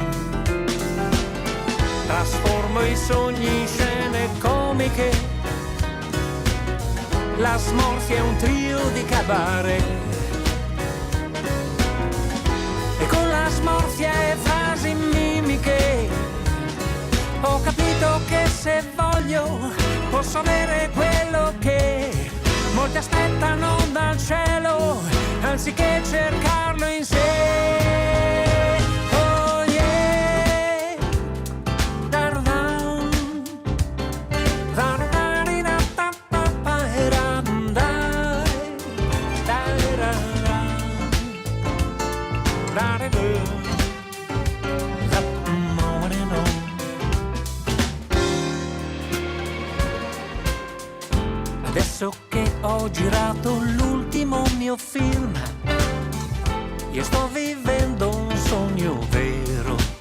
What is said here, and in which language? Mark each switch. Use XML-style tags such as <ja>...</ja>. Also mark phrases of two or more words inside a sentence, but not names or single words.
<it>Trasformo i sogni in scene comiche, la smorfia è un trio di cabaret, e con la smorfia e frasi mimiche ho capito che se voglio posso avere quello che molti aspettano dal cielo, anziché cercarlo in sé.</it> <en>Oh yeah, da-da-dam, da-da-da-di-da-da-da-da-da-da, da-da-da-da-da-da.</en> <it>Adesso che ho girato l'ultimo mio film, io sto vivendo un sogno vero.</it>